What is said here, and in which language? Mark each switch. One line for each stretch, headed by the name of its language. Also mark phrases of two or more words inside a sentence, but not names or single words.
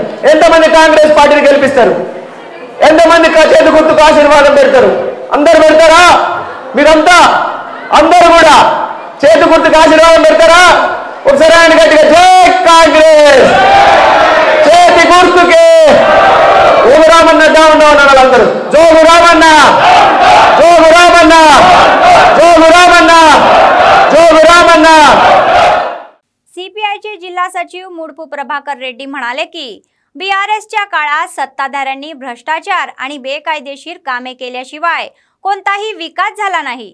Telugu: ఎంతమంది కాంగ్రెస్ పార్టీని గెలిపిస్తారు? ఎంతమంది చేతి గుర్తుకు ఆశీర్వాదం పెడతారు? అందరు పెడతారా? మీరంతా అందరూ కూడా చేతి గుర్తుకు ఆశీర్వాదం పెడతారా? ఒకసారి ఆయన గట్టిగా జై కాంగ్రెస్, చేతి గుర్తుకే జోగు రామన్న డౌన్ వాళ్ళందరూ జోగు రామన్న.
Marathi: सीपीआयचे जिल्हा सचिव मुडपू प्रभाकर रेड्डी म्हणाले की बीआरएसच्या काळात सत्ताधाऱ्यांनी भ्रष्टाचार आणि बेकायदेशीर कामे केल्याशिवाय कोणताही विकास झाला नाही.